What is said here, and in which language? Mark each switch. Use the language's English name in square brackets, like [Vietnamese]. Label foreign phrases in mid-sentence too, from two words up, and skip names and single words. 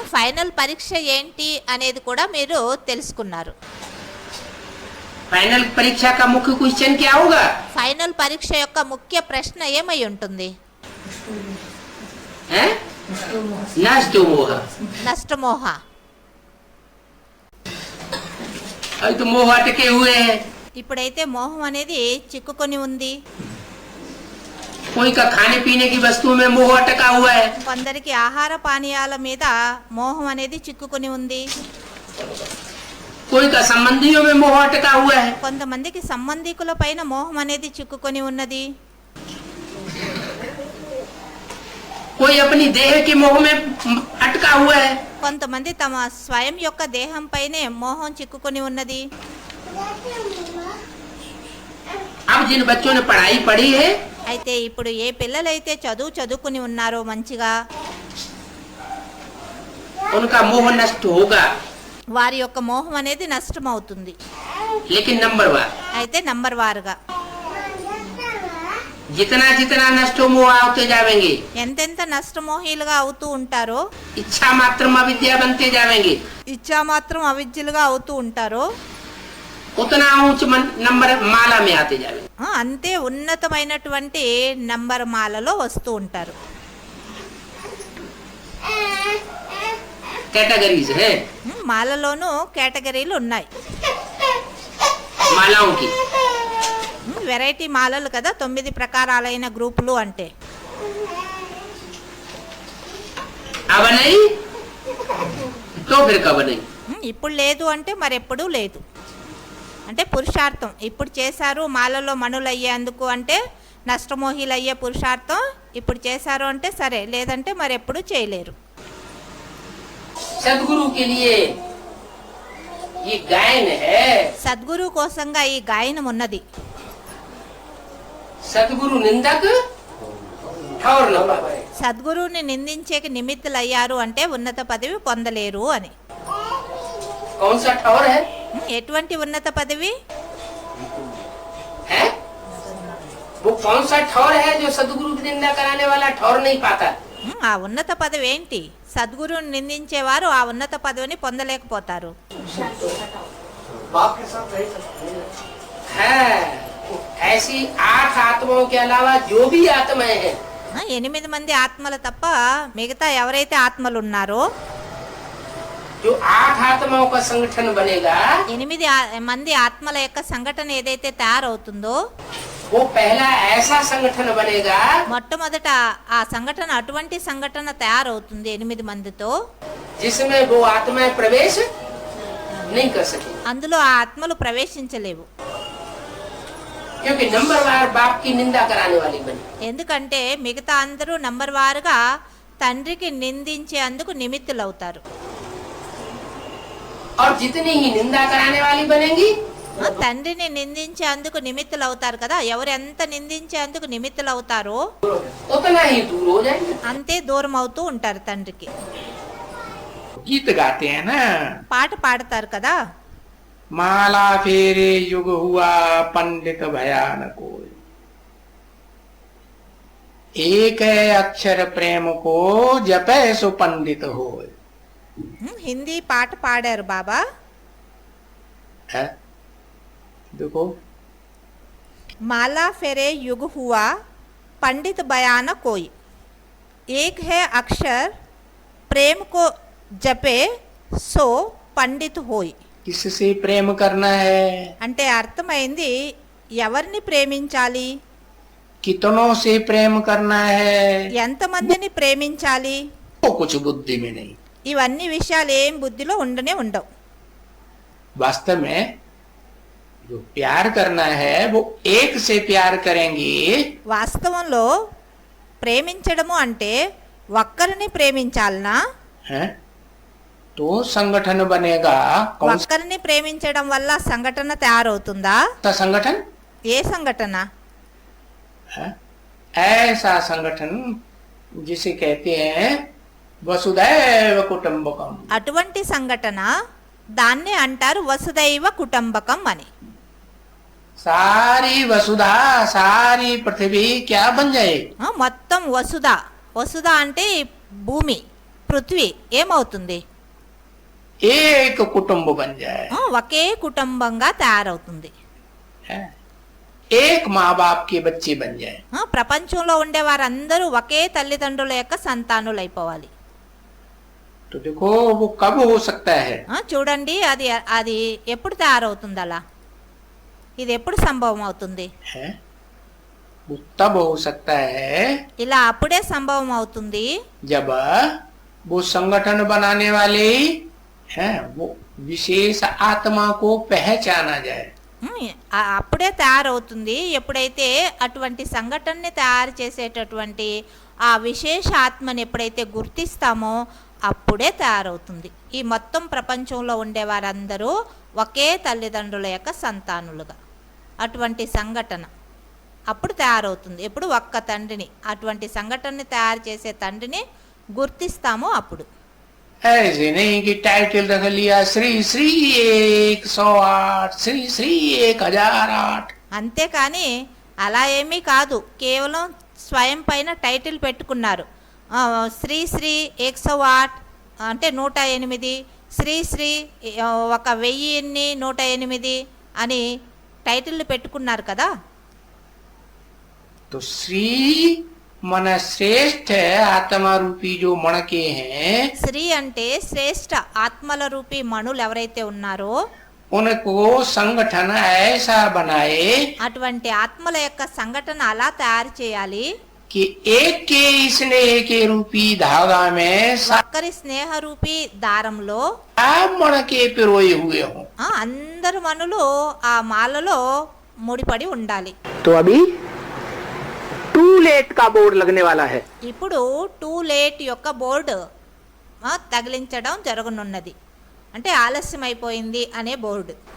[Telugu] ఫైనల్ పరీక్ష ఏంటి అనేది కూడా మీరు తెలుసుకున్నారు. [Hindi] फाइनल परीक्षा का मुख्य क्वेश्चन क्या होगा? [Telugu] ఫైనల్ పరీక్ష యొక్క ముఖ్య ప్రశ్న ఏమై ఉంటుంది? [Hindi] हैं? [Sanskrit] नष्टो मोह. [Telugu] నష్టమోహ. [Hindi] अभी तो मोह अटके हुए हैं. [Telugu] ఇప్పుడైతే మోహం అనేది చిక్కుకొని ఉంది. [Hindi] कोई का खाने पीने की वस्तु में मोह अटका हुआ है, [Telugu] కొందరికి ఆహార పానీయాల మీద మోహం అనేది చిక్కుకొని ఉంది. [Hindi] कोई का संबंधियों में मोह अटका हुआ है, [Telugu] కొంతమందికి సంబంధికుల పైన మోహం అనేది చిక్కుకొని ఉన్నది. [Hindi] कोई अपनी देह के मोह में अटका हुआ है. [Telugu] కొంతమంది తమ స్వయం యొక్క దేహం పైనే మోహం చిక్కుకొని ఉన్నది. [Hindi] अब जिन बच्चों ने पढ़ाई पढ़ी है [Telugu] అయితే ఇప్పుడు ఏ పిల్లలైతే చదువుకుని ఉన్నారో మంచిగా [Hindi] उनका मोह नष्ट होगा, [Telugu] వారి యొక్క మోహం అనేది నష్టమవుతుంది. [Hindi] लेकिन नंबर वार [Telugu] అయితే నంబర్ వారుగా [Hindi] जितना जितना नष्ट मोह होते जाएंगे, [Telugu] ఎంతెంత నష్టమోహీలుగా అవుతూ ఉంటారో, [Hindi] इच्छा मात्र अविद्या बनते जाएंगे, [Telugu] ఇచ్చా మాత్రం అవిద్యులుగా అవుతూ ఉంటారో [Hindi] उतना ऊंच नंबर माला में आते जाएंगे. [Telugu] అంతే ఉన్నతమైనటువంటి నంబర్ మాలలో వస్తూ ఉంటారు. [Hindi] कैटेगरीज है [Telugu] మాలలోనూ కేటగిరీలు ఉన్నాయి. [Hindi] मालाओं की. [Telugu] వెరైటీ మాలలు కదా 9 ప్రకారాలైన గ్రూపులు అంటే. [Hindi] अब नहीं तो फिर कब नहीं. [Telugu] ఇప్పుడు లేదు అంటే మరెప్పుడూ లేదు. అంటే పురుషార్థం ఇప్పుడు చేశారు మాలలో మణులు అయ్యేందుకు అంటే నష్టమోహిలు అయ్యే పురుషార్థం ఇప్పుడు చేశారు అంటే సరే, లేదంటే మరెప్పుడు చేయలేరు. [Hindi] सदगुरु के लिए ये गायन है. [Telugu] సద్గురు కోసంగా ఈ గాయనం ఉన్నది. [Hindi] सदगुरु निंदक ठौर न पावे. [Telugu] సద్గురువుని నిందించేకి నిమిత్తులయ్యారు అంటే ఉన్నత పదవి పొందలేరు అని. [Hindi] कौन सा ठौर है? [Telugu] ఎటువంటి ఉన్నత పదవి? [Hindi] है वो कौन सा ठौर है जो सदगुरु की निंदा कराने वाला ठौर नहीं पाता. [Telugu] ఆ ఉన్నత పదవి ఏంటి? సద్గురువుని నిందించేవారు ఆ ఉన్నత పదవిని పొందలేకపోతారు. [Hindi] है ऐसी 8 आत्माओं के अलावा जो भी आत्माएं हैं [Telugu] 8 మంది ఆత్మలు తప్ప మిగతా ఎవరైతే ఆత్మలు ఉన్నారో [Hindi] जो 8 आत्माओं का संगठन बनेगा [Telugu] 8 మంది ఆత్మల యొక్క సంఘటన ఏదైతే తయారవుతుందో [Hindi] वो पहला ऐसा संगठन बनेगा [Telugu] మొట్టమొదట ఆ సంఘటన అటువంటి సంఘటన తయారవుతుంది 8 మందితో, [Hindi] जिसमें वो आत्माएं प्रवेश नहीं कर सके. [Telugu] అందులో ఆ ఆత్మలు ప్రవేశించలేవు. [Hindi] क्योंकि नंबरवार बाप की निंदा कराने वाली बनी. [Telugu] ఎందుకంటే మిగతా అందరూ నంబర్ వారుగా తండ్రికి నిందించేందుకు నిమిత్తులవుతారు. [Hindi] और जितनी ही निंदा कराने वाली बनेंगी [Telugu] తండ్రిని నిందించేందుకు నిమిత్తులవుతారు కదా, ఎవరు ఎంత నిందించేందుకు నిమిత్తులవుతారో [Hindi] उतना ही दूर हो जाएंगे. [Telugu] అంతే దూరం అవుతూ ఉంటారు తండ్రికి. [Hindi] गीत गाते हैं ना, [Telugu] పాట పాడతారు కదా, [Hindi] माला फेरे युग हुआ पंडित भयान कोई, एक है अक्षर प्रेम को जपे सो पंडित होय. [Telugu] హిందీ పాట పాడారు బాబా. [Hindi] है देखो, माला फेरे युग हुआ पंडित बयान कोई, एक है अक्षर प्रेम को जपे सो पंडित होई. किससे प्रेम करना है, [Telugu] అంటే అర్థమైంది ఎవరిని ప్రేమించాలి, [Hindi] कितनों से प्रेम करना है, [Telugu] ఎంతమందిని ప్రేమించాలి, [Hindi] वो कुछ बुद्धि में नहीं. [Telugu] ఇవన్నీ విషయాలు ఏం బుద్ధిలో ఉండనే ఉండవు. [Hindi] वास्तव में जो प्यार करना है वो एक से प्यार करेंगे. [Telugu] వాస్తవంలో ప్రేమించడము అంటే ఒక్కరిని ప్రేమించాలనా, [Hindi] है तो संगठन बनेगा. कौन [Telugu] ఒక్కరిని ప్రేమించడం వల్ల సంఘటన తయారవుతుందా? [Hindi] सा संगठन [Telugu] ఏ సంఘటన? [Hindi] है? ऐसा संगठन जिसे कहते हैं [Sanskrit] वसुदैव कुटुंबकम. [Telugu] అటువంటి సంఘటన దాన్నే అంటారు [Sanskrit] वसुधैव कुटुम्बकम् [Telugu] అని. [Hindi] सारी वसुधा सारी पृथ्वी क्या बन जाए, [Telugu] మొత్తం వసుధ, వసుధ అంటే భూమి పృథ్వీ ఏమవుతుంది? [Hindi] एक कुटुंब बन जाए. [Telugu] ఒకే కుటుంబంగా తయారవుతుంది. [Hindi] है? एक माँ बाप के बच्चे बन जाए. [Telugu] ప్రపంచంలో ఉండే వారందరూ ఒకే తల్లిదండ్రుల యొక్క సంతానులు అయిపోవాలి. [Hindi] तो देखो वो कब हो सकता है, [Telugu] చూడండి అది అది ఎప్పుడు తయారవుతుంది, అలా ఇది ఎప్పుడు సంభవం అవుతుంది? [Hindi] है? वो तब हो सकता है [Telugu] ఇలా అప్పుడే సంభవం అవుతుంది [Hindi] जब वो संगठन बनाने वाले हैं वो विशेष आत्मा को पहचाना जाए. [Telugu] అప్పుడే తయారవుతుంది ఎప్పుడైతే అటువంటి సంఘటనని తయారు చేసేటటువంటి ఆ విశేష ఆత్మని ఎప్పుడైతే గుర్తిస్తామో అప్పుడే తయారవుతుంది. ఈ మొత్తం ప్రపంచంలో ఉండే వారందరూ ఒకే తల్లిదండ్రుల యొక్క సంతానులుగా అటువంటి సంఘటన అప్పుడు తయారవుతుంది. ఎప్పుడు ఒక్క తండ్రిని అటువంటి సంఘటనని తయారు చేసే తండ్రిని గుర్తిస్తామో అప్పుడు. [Hindi] ऐसे नहीं कि टाइटल रख लिया श्री श्री 108 श्री श्री 1008. [Telugu] అంతేకాని అలా ఏమీ కాదు, కేవలం స్వయం పైన టైటిల్ పెట్టుకున్నారు. శ్రీ శ్రీ 108 అంటే 108, శ్రీ శ్రీ 1000 అని టైటిల్ పెట్టుకున్నారు కదా. [Hindi] तो श्री मन श्रेष्ठ आत्मा रूपी जो मणके हैं [Telugu] శ్రీ అంటే శ్రేష్ఠ ఆత్మల రూపీ మణులు ఎవరైతే ఉన్నారో [Hindi] उनको संगठन ऐसा बनाए [Telugu] అటువంటి ఆత్మల యొక్క సంఘటన అలా తయారు చేయాలి [Hindi] कि एक के स्नेह के रूपी धागा में [Telugu] ఒక్కరి స్నేహ రూపీ దారంలో [Hindi] सब मन के पिरोए हुए हों। [Telugu] అందరు మనులు ఆ మాలలో ముడిపడి ఉండాలి. [Hindi] तो अभी [English] too late [Hindi] का बोर्ड लगने वाला है। [Telugu] ఇప్పుడు [English] too late [Telugu] యొక్క బోర్డు తగిలించడం జరగనున్నది. అంటే ఆలస్యం అయిపోయింది అనే బోర్డు.